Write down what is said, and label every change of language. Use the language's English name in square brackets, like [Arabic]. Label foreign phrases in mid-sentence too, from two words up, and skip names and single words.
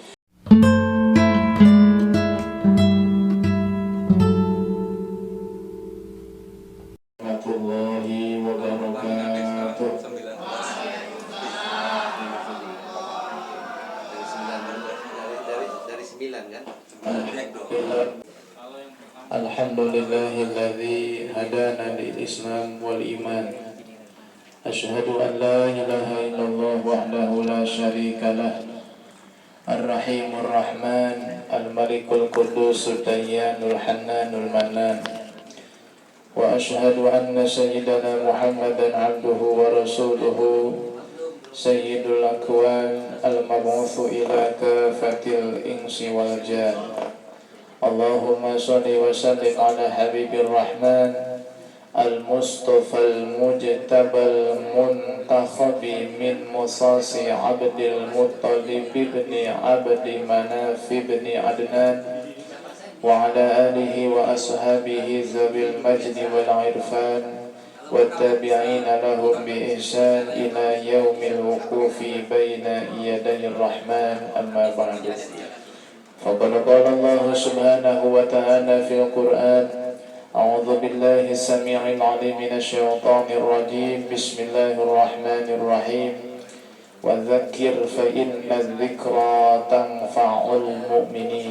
[Arabic] ورحمة الله وبركاته. [Indonesian] Dari 9 kan? [Arabic] الحمد لله الذي هدانا للإسلام والإيمان. أشهد أن لا إله إلا الله وحده لا شريك له. الرحيم الرحمن، الملك القدوس، الديان الحنان المنان. وأشهد أن سيدنا محمدا عبده ورسوله, سيد الأكوان، المبعوث إلى كافة الإنس والجان. اللهم صل وسلم على حبيب الرحمن، المصطفى المجتبى المنتخب من مساس عبد المطلب بن عبد مناف بن عدنان، وعلى آله وأصحابه ذوي المجد والعرفان، وتابعين لهم بإحسان إلى يوم الوقوف بين يدي الرحمن. أما بعد. فقد قال الله سبحانه وتعالى في القرآن: أعوذ بالله السميع العليم من الشيطان الرجيم بسم الله الرحمن الرحيم وذكر فإن الذكرى تنفع المؤمنين.